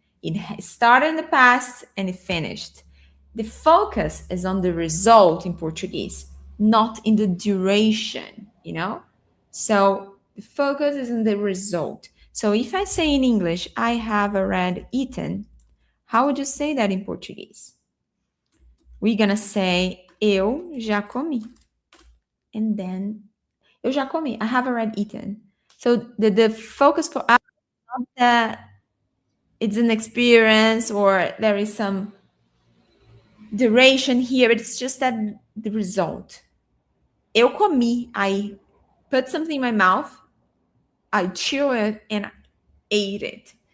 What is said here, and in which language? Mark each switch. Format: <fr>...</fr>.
<en>It started in the past and it finished. The focus is on the result in Portuguese, not in the duration, you know? So the focus is in the result. So if I say in English, I have already eaten, how would you say that in Portuguese? We're gonna say</en> <pt>eu já comi.</pt> <en>And then</en> <pt>eu já comi.</pt> <en>I have already eaten. So the focus for us is not that it's an experience or there is some duration here. It's just that the result.</en> <pt>Eu comi.</pt> <en>I put something in my mouth, I chew it, and I ate it.</en>